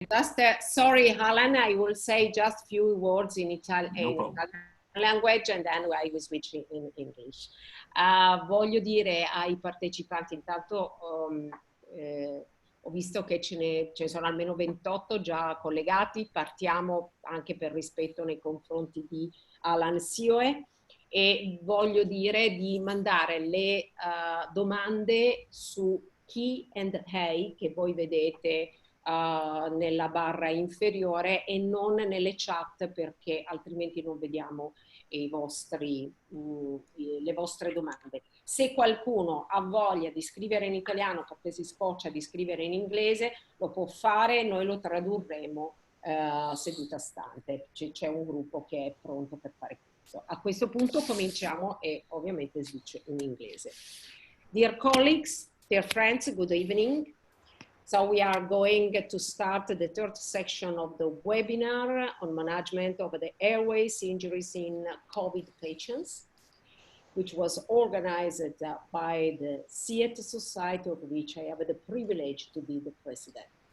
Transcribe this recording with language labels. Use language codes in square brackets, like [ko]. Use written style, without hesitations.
[en] Just sorry, Alan, I will say just few words in Italian language and then I will switch in English. [it] Voglio dire ai partecipanti, intanto ho visto che ce ne sono almeno 28 già collegati, partiamo anche per rispetto nei confronti di Alan Sioe e voglio dire di mandare le domande su Key and Hey che voi vedete nella barra inferiore e non nelle chat perché altrimenti non vediamo le vostre domande. Se qualcuno ha voglia di scrivere in italiano perché si scoccia di scrivere in inglese, lo può fare, noi lo tradurremo seduta stante. C'è un gruppo che è pronto per fare questo. A questo punto cominciamo e ovviamente switch in inglese. [en] Dear colleagues, dear friends, good evening. So we are going to start the third section of the webinar on management of the airways injuries in COVID patients, which was organized by the SIET Society, of which I have the privilege to be the president.